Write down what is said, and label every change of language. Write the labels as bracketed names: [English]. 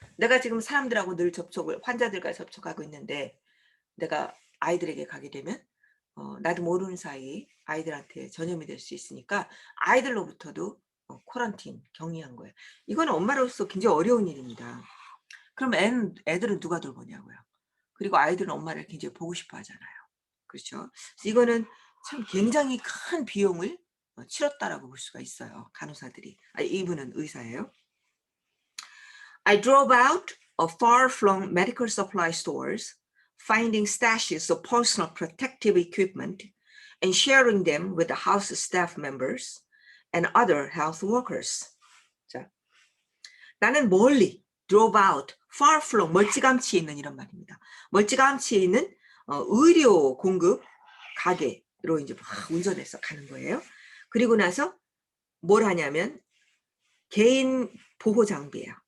[Korean] 내가 지금 사람들하고 늘 환자들과 접촉하고 있는데 내가 아이들에게 가게 되면 나도 모르는 사이 아이들한테 전염이 될 수 있으니까 아이들로부터도 쿼런틴, 격리한 거예요. 이거는 엄마로서 굉장히 어려운 일입니다. 그럼 애들은 누가 돌보냐고요. 그리고 아이들은 엄마를 굉장히 보고 싶어 하잖아요. 그렇죠? 이거는 참 굉장히 큰 비용을 치렀다라고 볼 수가 있어요. 간호사들이. 이분은 의사예요. [English] I drove out of far-flung medical supply stores, finding stashes of personal protective equipment and sharing them with the house staff members and other health workers. [Korean] 자, 나는 멀리 [English] drove out, far-flung, [Korean] 멀찌감치 있는 이런 말입니다. 멀찌감치 있는 의료 공급 가게로 이제 막 운전해서 가는 거예요. 그리고 나서 뭘 하냐면 개인 보호 장비예요.